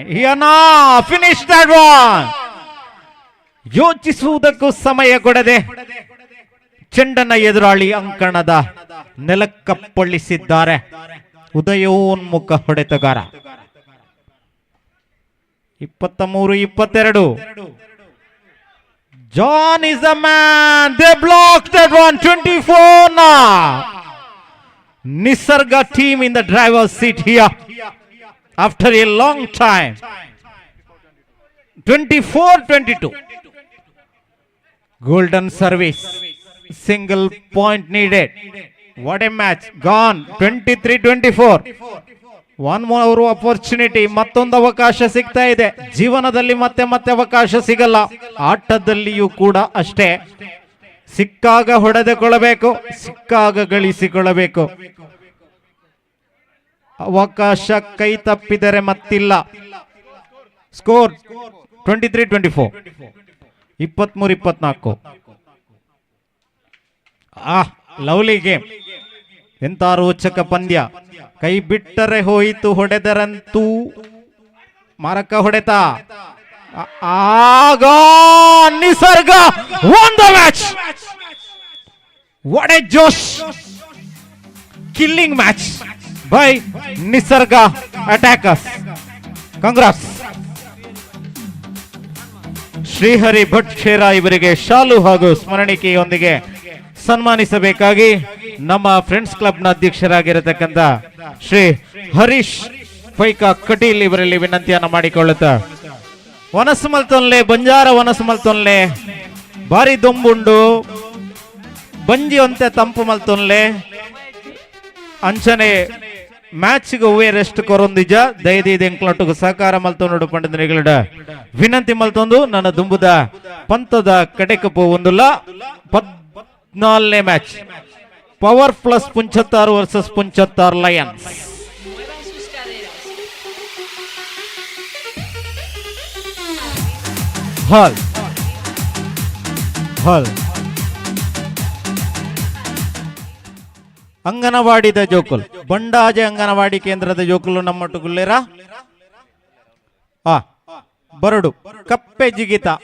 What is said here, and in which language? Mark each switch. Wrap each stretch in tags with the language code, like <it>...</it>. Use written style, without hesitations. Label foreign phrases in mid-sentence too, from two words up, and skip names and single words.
<en>Finish that one.</en> <kn>ಯೋಚಿಸುವುದಕ್ಕೂ ಸಮಯ ಕೊಡದೆ ಚೆಂಡನ್ನ ಎದುರಾಳಿ ಅಂಕಣದ ನೆಲಕ್ಕಪ್ಪಳಿಸಿದ್ದಾರೆ ಉದಯೋನ್ಮುಖ ಹೊಡೆತಗಾರ. 23-22.</kn> <en>John is the man. They blocked that one. 24 now. Nisarga team in the driver's seat here after a long time. 24-22. Golden service. Single point needed. What a match. Gone. 23-24. One more opportunity.</en> <kn>ಮತ್ತೊಂದು ಅವಕಾಶ ಸಿಗ್ತಾ ಇದೆ. ಜೀವನದಲ್ಲಿ ಮತ್ತೆ ಮತ್ತೆ ಅವಕಾಶ ಸಿಗಲ್ಲ, ಆಟದಲ್ಲಿಯೂ ಕೂಡ ಅಷ್ಟೇ. ಸಿಕ್ಕಾಗ ಹೊಡೆದುಕೊಳ್ಳಬೇಕು, ಸಿಕ್ಕಾಗ ಗಳಿಸಿಕೊಳ್ಳಬೇಕು. ಅವಕಾಶ ಕೈ ತಪ್ಪಿದರೆ ಮತ್ತಿಲ್ಲ. ಸ್ಕೋರ್ 23-24.</kn> <en>23-24. Lovely game.</en> <kn>ಎಂತ ರೋಚಕ ಪಂದ್ಯ. ಕೈ ಬಿಟ್ಟರೆ ಹೋಯಿತು, ಹೊಡೆದರಂತೂ ಮಾರಕ ಹೊಡೆತ.</kn> <en>ಆಗ ನಿಸರ್ಗ won the match. What a josh. Killing match by Nisarga attackers. Congrats.</en> <kn>ಶ್ರೀಹರಿ ಭಟ್ ಶೇರ ಇವರಿಗೆ ಶಾಲು ಹಾಗೂ ಸ್ಮರಣಿಕೆಯೊಂದಿಗೆ ಸನ್ಮಾನಿಸಬೇಕಾಗಿ ನಮ್ಮ ಫ್ರೆಂಡ್ಸ್ ಕ್ಲಬ್ನ ಅಧ್ಯಕ್ಷರಾಗಿರತಕ್ಕಂಥ ಶ್ರೀ ಹರೀಶ್ ಫೈಕಾ ಕಟೀಲ್ ಇವರಲ್ಲಿ ವಿನಂತಿಯನ್ನು ಮಾಡಿಕೊಳ್ಳುತ್ತಾ,</kn> <tcy>ವನಸು ಮಲ್ತೊನ್ಲೆ ಬಂಜಾರ ವನಸು ಮಲ್ತೊನ್ಲೆ ಬಾರಿ ದೊಂಬುಂಡು ಬಂಜಿ ಒಂತೆ ತಂಪು ಮಲ್ತೊನ್ಲೆ ಅಂಚನೆ ಮ್ಯಾಚ್ಗೆ ಹೂವೆ ರೆಸ್ಟ್ ಕೊರೊಂದಿಜ ದಯದಿ ಎಂಕ್ಲೊಟ್ಟಿಗೆ ಸಹಕಾರ ಮಲ್ತೊಂಡು ಪಂಡಿತನಿಗಳ ವಿನಂತಿ ಮಲ್ತೊಂದು ನನ್ನ ದುಂಬುದ ಪಂತದ ಕಡೆಗೆ ಪೋವೊಂದುಲ್ಲ. 14ನೇ ಮ್ಯಾಚ್ ಪವರ್ ಪ್ಲಸ್ ಪುಂಚತ್ತಾರು ವರ್ಸಸ್ ಪುಂಚತ್ತಾರು ಲಯನ್ಸ್. ಹಾಲ್ ಹಾಲ್ ಅಂಗನವಾಡಿದ ಜೋಕುಲ್ ಬಂಡಾಜೆ ಅಂಗನವಾಡಿ ಕೇಂದ್ರದ ಜೋಕುಲು ನಮ್ಮೊಟ್ಟುಗುಲ್ಲೇರ ಬರಡು ಕಪ್ಪೆ ಜಿಗಿತ.</tcy>